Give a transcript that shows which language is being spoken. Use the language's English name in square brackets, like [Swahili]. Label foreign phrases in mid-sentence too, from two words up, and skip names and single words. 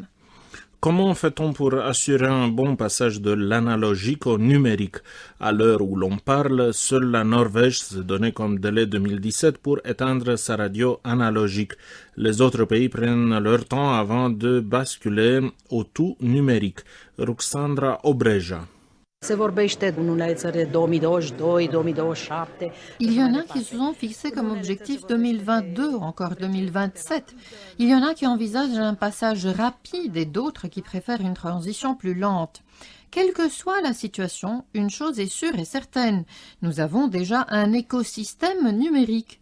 [French] Comment fait-on pour assurer un bon passage de l'analogique au numérique? À l'heure où l'on parle, seule la Norvège s'est donné comme délai 2017 pour éteindre sa radio analogique. Les autres pays prennent leur temps avant de basculer au tout numérique. Ruxandra Obreja. [Romanian] Se vorbește în unele țări 2022, 2027. [French] Il y en a qui se sont fixés comme objectif 2022 ou encore 2027. Il y en a qui envisagent un passage rapide et d'autres qui préfèrent une transition plus lente. Quelle que soit la situation, une chose est sûre et certaine, nous avons déjà un écosystème numérique.